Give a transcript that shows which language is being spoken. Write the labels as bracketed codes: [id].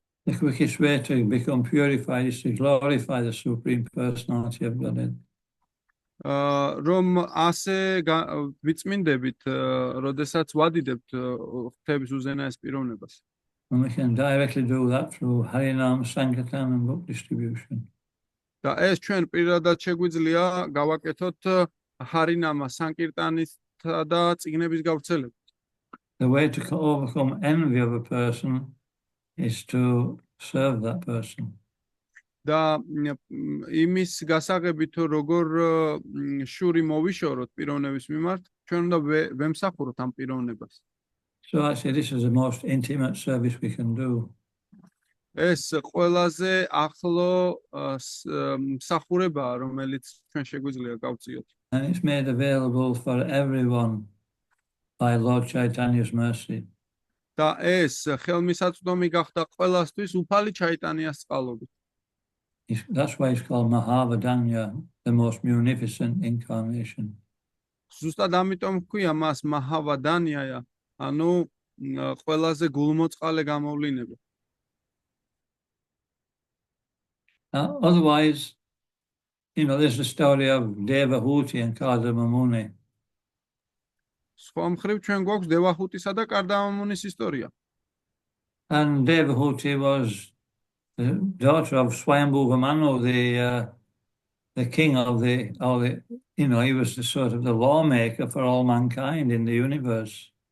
[en] The quickest way to become purified is to glorify the Supreme Personality of Godhead. [ka] რომ ასე ვიწმინდებით, როდესაც ვადიდებთ ღვთაების უზენაეს პიროვნებას. [en] And we can directly do that through Harinam, Sankirtan and book distribution. [ka] და ეს ჩვენ პირადად შეგვიძლია გავაკეთოთ ჰარინამა, სანკირტანისა და წიგნების გავრცელებით. [en] The way to overcome envy of a person is to serve that person. [ka] და იმის გასაღებით თუ როგორ შური მოვიშოროთ პიროვნების მიმართ, ჩვენ უნდა ვემსახუროთ ამ პიროვნებას. [en] So actually, this is the most intimate service we can do. [ka] ეს ყველაზე ახლო მსახურებაა, რომელიც ჩვენ შეგვიძლია გავწიოთ. [en] And it's made available for everyone by Lord Chaitanya's mercy. [ka] და ეს ხელმისაწვდომი გახდა ყველასთვის უფალი ჩაიტანიას წყალობით. [en] That's why it's called Mahavadanya, the most munificent incarnation. [ka] ზუსტად ამიტომ ჰქვია მას მაჰავადანიაა, ანუ ყველაზე გულმოწყალე გამოვლინება. [en] Otherwise, there's the story of Devahuti and Kardamamuni. [ka] სხვა მხრივ ჩვენ გვაქვს დევაჰუტისა და კარდამამუნის ისტორია. [en] And Devahuti was the daughter of Swayambhuva Manu, the king of he was the sort of the lawmaker for all mankind in the universe.